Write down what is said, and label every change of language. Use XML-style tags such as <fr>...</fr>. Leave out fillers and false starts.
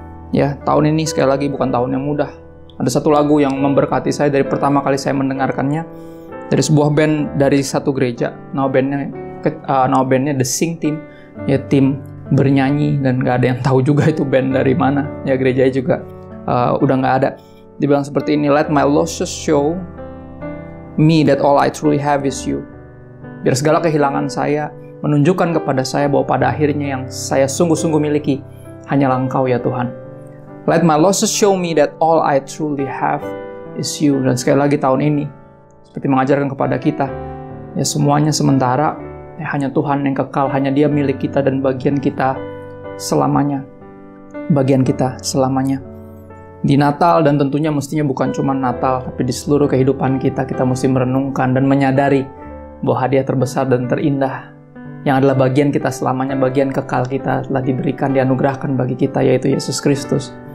<id>Ya, tahun ini sekali lagi bukan tahun yang mudah. Ada satu lagu yang memberkati saya dari pertama kali saya mendengarkannya, dari sebuah band dari satu gereja. Nama bandnya The Sing Team, ya tim bernyanyi, dan gak ada yang tahu juga itu band dari mana. Ya gerejanya juga udah gak ada. Dibilang seperti ini,</id> <en>let my losses show me that all I truly have is you.</en> <id>Biar segala kehilangan saya menunjukkan kepada saya bahwa pada akhirnya yang saya sungguh-sungguh miliki hanyalah Engkau ya Tuhan.</id> <en>Let my losses show me that all I truly have is you.</en> <id>Dan sekali lagi tahun ini seperti mengajarkan kepada kita, ya semuanya sementara, ya hanya Tuhan yang kekal, hanya Dia milik kita dan bagian kita selamanya. Bagian kita selamanya. Di Natal, dan tentunya mestinya bukan cuma Natal, tapi di seluruh kehidupan kita mesti merenungkan dan menyadari bahwa hadiah terbesar dan terindah yang adalah bagian kita selamanya, bagian kekal kita telah diberikan, dianugerahkan bagi kita, yaitu Yesus Kristus.</id>